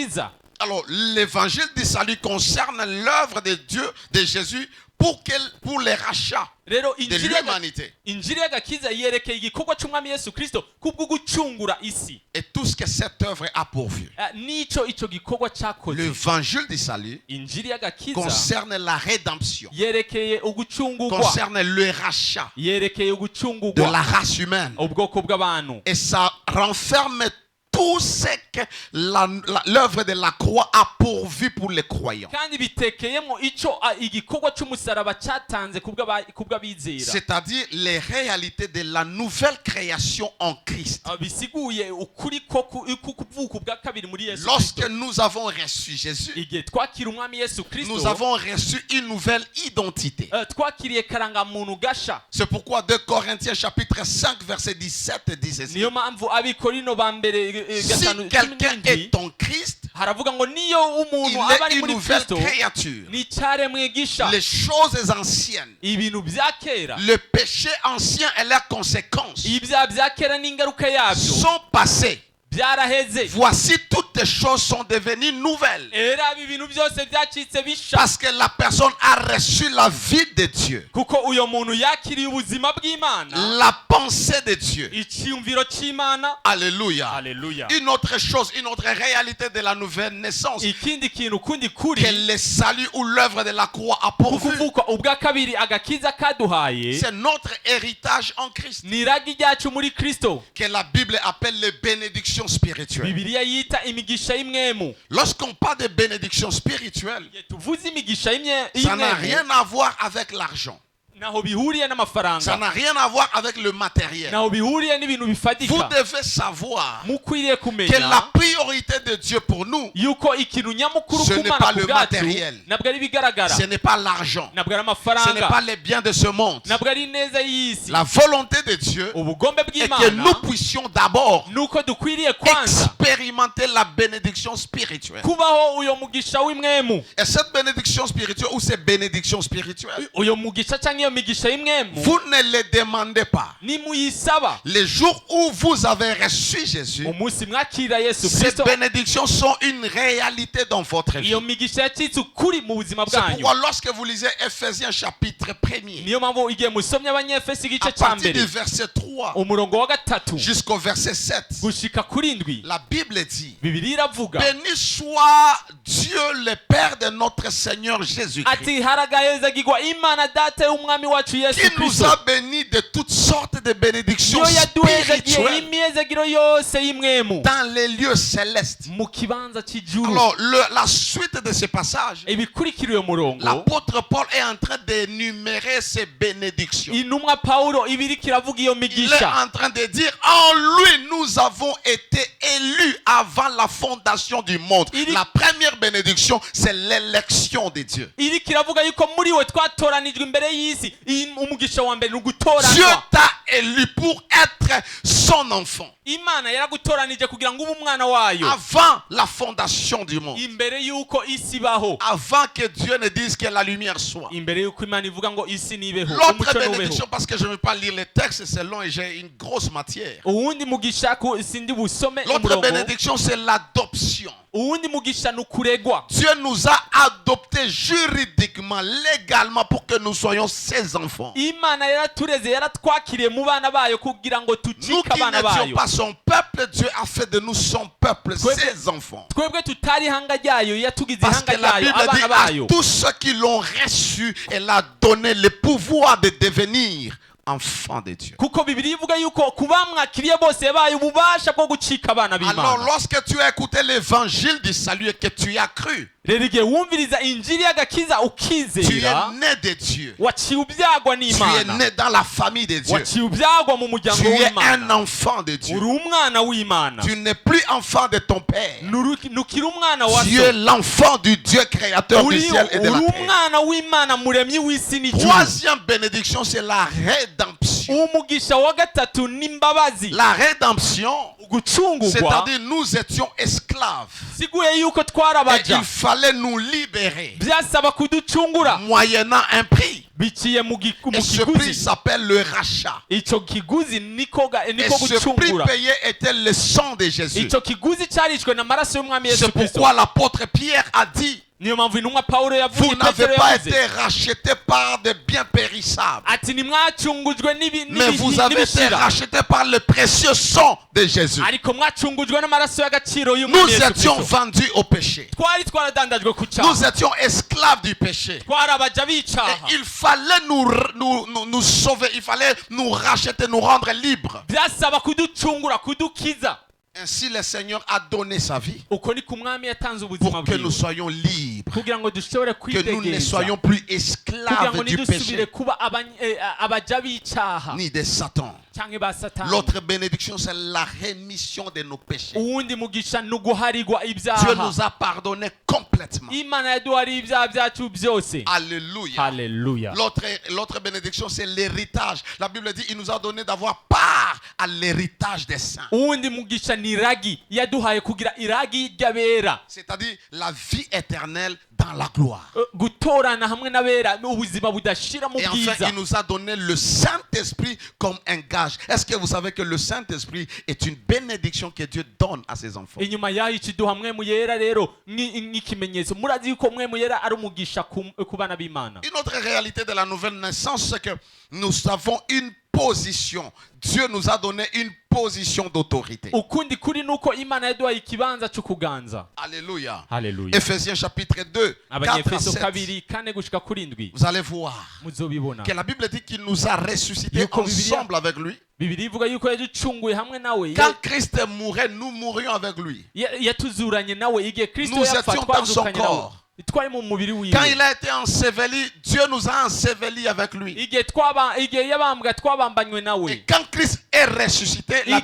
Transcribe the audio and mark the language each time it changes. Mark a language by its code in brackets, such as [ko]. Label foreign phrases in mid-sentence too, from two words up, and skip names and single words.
[fr] Alors, l'évangile du salut concerne l'œuvre de Dieu, de Jésus, pour les rachats [rn] rero [fr] de l'humanité. [rn] injiri y'agakiza yerekeye igikorwa cy'umwami Yesu Kristo kubwo gucungura isi [fr] Et tout ce que cette œuvre a pourvu. [rn] nico ico gikorwa cyakoze. [fr] L'évangile du salut [rn] injiri y'agakiza [fr] concerne la rédemption, [rn] yerekeye ugucungurwa, [fr] concerne le rachat [rn] yerekeye [fr] de [rn] ugucungurwa [fr] la race humaine. [rn] ubwoko bw'abantu, [fr] Et ça renferme tout ce que l'œuvre de la croix a pourvu pour les croyants. [rn] kandi bitekeyemo ico igikorwa cy'umusaraba cyatanze kubw'abizera, [fr] C'est-à-dire les réalités de la nouvelle création en Christ. [rn] bisiguye ukuri ko kuvuka bwa kabiri muri Yesu [fr] Lorsque [rn] Kristo. [fr] nous avons reçu Jésus, [rn] Igihe twakira umwami Yesu Kristo, [fr] nous avons reçu une nouvelle identité. [rn] twakiriye karangamuntu gasha. [fr] C'est pourquoi 2 Corinthiens chapitre 5 verset 17 dit ceci. [rn] Niyo mpamvu abikorino ba mbere [fr] Si quelqu'un est en Christ, [rn] haravuga ngo niyo umuntu [fr] il [rn] aba [fr] est [rn] ari [fr] une [rn] muri [fr] nouvelle [rn] Kristo [fr] créature. [rn] ni cyaremwe gisha. [fr] Les choses anciennes, [rn] Ibintu bya kera, [fr] le péché ancien et leurs conséquences [rn] ibyaha bya kera n'ingaruka yabyo [fr] sont passés. [rn] byaraheze. [fr] Voici toutes les choses sont devenues nouvelles. [rn] Era ibintu byose byacitse bisha, [fr] Parce que la personne a reçu la vie de Dieu, [rn] kuko uyo muntu yakiriye ubuzima bw'Imana, [fr] la pensée de Dieu. [rn] icyumviro cy'Imana. [fr] Alléluia. [rn] Haleluya. [fr] Une autre chose, une autre réalité de la nouvelle naissance, [rn] Ikindi kintu kundi kuri [fr] que le salut ou l'œuvre de la croix a pourvu, [rn] kukuvuka ubwa kabiri agakiza kaduhaye [fr] c'est notre héritage en Christ, [rn] ni iragi ryacu muri Kristo, [fr] que la Bible appelle les bénédictions spirituelles. [rn] Bibiliya yita imigisha y'imwemu. [fr] Lorsqu'on parle de bénédictions spirituelles, [rn] Igihe tuvuze imigisha [fr] ça n'a [rn] y'imwemu [fr] rien à voir avec l'argent. [rn] naho bihuriye [fr] Ça [rn] n'amafaranga, [fr] n'a rien à voir avec le matériel. [rn] naho bihuriye n'ibintu [fr] Vous [rn] bifatika. [fr] devez savoir [rn] Mukwiriye [fr] que [rn] kumenya [fr] la priorité de Dieu pour nous, [rn] yuko ikintu nyamukuru [fr] Ce n'est [rn] kumana [fr] pas [rn] ku [fr] le [rn] bwacu [fr] matériel. [rn] nabwo ari ibigaragara, [fr] ce n'est pas l'argent, [rn] nabwo ari [fr] ce n'est [rn] amafaranga, [fr] pas les biens de ce monde. [rn] nabwo ari ineza y'isi. [fr] La volonté de Dieu [rn] Ubugombe [fr] est que [rn] bw'Imana [fr] nous puissions d'abord [rn] nuko dukwiriye kwanza [fr] expérimenter la bénédiction spirituelle. [rn] kubaho uyo mugisha w'imwemu. [fr] Et cette bénédiction spirituelle ou ces bénédictions spirituelles, [rn] Uyo mugisha cyangwa iyo migisha y'imwemu [fr] vous ne les demandez pas. [rn] nimuyisaba. [fr] Les jours où vous avez reçu Jésus, [rn] Umunsi mwakira Yesu [fr] ces [rn] Kristo, [fr] bénédictions sont une réalité dans votre vie. [rn] iyo migisha yacitse ukuri mu buzima [fr] C'est [rn] bwanyu. [fr] pourquoi lorsque vous lisez Ephésiens chapitre 1er, [rn] Niyo mpamvu igihe musomye Abanyefesi igice [fr] à [rn] cya [fr] partir du [rn] mbere [fr] verset 3 [rn] umurongo wa gatatu [fr] jusqu'au verset 7, [rn] gushika kuri ndwi, [fr] la Bible dit: [rn] Bibiliya iravuga [fr] béni soit Dieu le Père de notre Seigneur Jésus-Christ, [rn] ati haragahezagirwa Imana data y'umwami wacu Yesu [fr] qui nous [rn] Kristo, [fr] a bénis de toutes sortes de bénédictions [rn] yo yaduhezagiye [fr] spirituelles [rn] imyezagiro yose y'imwemu [fr] dans les lieux célestes. [rn] mu kibanza cy'ijuru. [fr] Alors, la suite de ce passage, [rn] Ibikurikira uyo murongo, [fr] l'apôtre Paul est en train d'énumérer ces bénédictions. [rn] intumwa Pawulo ibiriko iravuga iyo [fr] Il est [rn] migisha. [fr] en train de dire: en lui, nous avons été élus avant la fondation du monde. La première bénédiction, c'est l'élection de Dieu. [rn] Iriko iravuga yuko muri we twatoranijwe imbere y'isi. Umugisha wa mbere ni [fr] Dieu [rn] ugutoranwa. [fr] t'a élu pour être son enfant [rn] Imana yaragutoranije kugira ngo ube umwana wayo [fr] avant la fondation du monde. [rn] imbere y'uko isi ibaho, [fr] Avant que Dieu ne dise que la lumière soit. [rn] imbere y'uko Imana ivuga ngo isi nibeho, [fr] L'autre [rn] umucyo nubeho. [fr] bénédiction, parce que je ne vais pas lire les textes, c'est long et j'ai une grosse matière. [rn] Uwundi mugisha sindi busome [fr] L'autre [rn] umurongo. [fr] bénédiction, c'est l'adoption. [rn] Uwundi mugisha ni ukuregwa. [fr] Dieu nous a adoptés juridiquement, légalement, pour que nous soyons ses enfants. [rn] Imana yaratureze, yaratwakiriye mu bana bayo kugira ngo [fr] Nous [rn] tucike [fr] qui [rn] abana [fr] n'étions [rn] bayo. [fr] pas son peuple, Dieu a fait de nous son peuple, ses enfants. [rn] Twebwe tutari ihanga ryayo, yatugize [fr] Parce [rn] ihanga [fr] que la [rn] ryayo, [fr] Bible dit [rn] abana [fr] à [rn] bayo. [fr] tous ceux qui l'ont reçu, elle a donné le pouvoir de devenir enfants de Dieu. [rn] Kuko Bibiliya ivuga yuko kubamwakiriye bose yabaye ububasha bwo gucika abana [fr] Alors [rn] b'Imana. [fr] lorsque tu as écouté l'évangile du salut et que tu y as cru, [rn] Rero igihe wumviriza injiri y'agakiza [fr] tu es [rn] ukizera, [fr] né de Dieu. [rn] waciye ubyagwa [fr] Tu es [rn] n'Imana, [fr] né dans la famille de Dieu. [rn] waciye ubyagwa mu muryango [fr] Tu es un [rn] w'Imana, [fr] enfant de Dieu. [rn] uri umwana w'Imana, [fr] Tu n'es plus enfant de ton père. [rn] nukiri umwana wa [fr] Tu es [rn] so, [fr] l'enfant du Dieu créateur du [rn] uri [fr] ciel et de la terre. [rn] umwana w'Imana muremyi w'isi n'ijuru. [fr] Troisième bénédiction, c'est la rédemption. [rn] Umugisha wa gatatu n'imbabazi, [fr] La rédemption, [rn] gucungurwa, [fr] c'est-à-dire nous étions esclaves. [rn] siguye yuko [fr] Et [rn] twarabaja, [fr] il fallait nous libérer [rn] byasaba kuducungura [fr] moyennant un prix. [rn] biciye mu [fr] Et ce prix [rn] kiguzi. [fr] s'appelle le rachat. [rn] Icyo kiguzi niko [fr] Et ce prix [rn] gucungura. [fr] payé était le sang de Jésus. [rn] Icyo kiguzi cyarishwe n'amaraso y'umwami [fr] C'est [rn] Yesu Kristo. [fr] pourquoi l'apôtre Pierre a dit [rn] niyo mpamvu intumwa Pawulo yavuze [fr] Vous n'avez [rn] Petero [fr] pas [rn] yavuze [fr] été rachetés par des biens périssables, [rn] ati nimwacungujwe [fr] mais vous avez été [rn] n'ibishira [fr] rachetés par le précieux sang de Jésus. [rn] ariko mwacungujwe n'amaraso y'agaciro [fr] Nous [rn] y'umwami Yesu [fr] étions [rn] Kristo. [fr] vendus au péché. [rn] twari twaradandajwe ku [fr] Nous [rn] cyaha [fr] étions esclaves du péché. [rn] twari abaja [fr] Et [rn] b'icaha [fr] il fallait nous sauver, il fallait nous racheter, nous rendre libres. [rn] byasaba kuducungura kudukiza. [fr] Ainsi, le Seigneur a donné sa vie [rn] uko niko umwami yatanze ubuzima [fr] pour que nous [rn] bwiwe [fr] soyons libres, [rn] kugira ngo dushobore [fr] que nous ne [rn] kwidegereza [fr] soyons plus [rn] kugira [fr] esclaves [rn] ngo [fr] du [rn] ntidusubire [fr] péché [rn] kuba abaja b'icaha [fr] ni de Satan. [rn] cyangwa ba satani. [fr] L'autre bénédiction, c'est la rémission de nos péchés. [rn] uwundi mugisha ni uguharirwa [fr] Dieu [rn] ibyaha. [fr] nous a pardonné complètement. [rn] imana yaduhariye ibyaha byacu byose. [fr] Alléluia. [rn] Haleluya. [fr] L'autre bénédiction, c'est l'héritage. La Bible dit, il nous a donné d'avoir part à l'héritage des saints. [rn] uwundi mugisha ni iragi yaduhaye kugira iragi ry'abera. [fr] C'est-à-dire la vie éternelle dans la gloire. [rn] gutorana hamwe n'abera ubuzima budashira mu [fr] Et enfin, [rn] bwiza. [fr] il nous a donné le Saint-Esprit comme un gage. Est-ce que vous savez que le Saint-Esprit est une bénédiction que Dieu donne à ses enfants? [rn] inyuma yaho ikiduha mwemu yera rero nk'ikimenyetso. murazi yuko mwemu yera ari umugisha ku bana b'Imana. [fr] Une autre réalité de la nouvelle naissance, c'est que nous avons une position. Dieu nous a donné une position d'autorité. [rn] ukundi kuri nuko Imana yaduhaye ikibanza cyo kuganza. [fr] Alléluia. [rn] Haleluya. [fr] Éphésiens chapitre 2, 4 à [rn] Abanyefeso [fr] 7. [rn] 2:4-7 [fr] Vous allez voir [rn] muzobibona. [fr] que la Bible dit qu'il nous a ressuscités [rn] Yuko [fr] ensemble avec lui. [rn] Bibiri ivuga yuko yaducunguye hamwe nawe. [fr] Quand Christ mourait, nous mourions avec lui. [rn] yatuzuranye nawe igihe Kristo [fr] Nous [rn] yapfa [fr] étions dans son [rn] twazukanye nawe. [fr] corps. [rn] twari mu mubiri wiwe. [fr] Quand il a été enseveli, Dieu nous a ensevelis avec lui. [rn] igihe yabambwa twabambanywe nawe. [fr] Et quand Christ est ressuscité, la